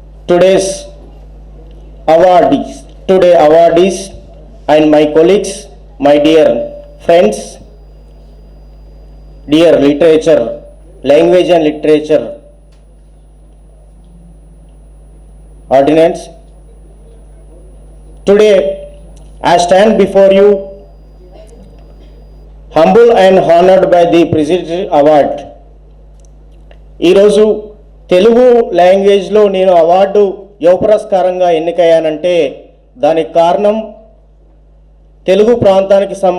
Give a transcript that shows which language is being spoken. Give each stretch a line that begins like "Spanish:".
English: today's awardees and my colleagues, my dear friends, dear literature, language and literature ordinance. Today I stand before you humble and honored by the Presidential Award.
Telugu: ఈరోజు తెలుగు లాంగ్వేజ్లో నేను award యువ పురస్కారంగా ఎన్నికయ్యానంటే దానికి కారణం తెలుగు ప్రాంతానికి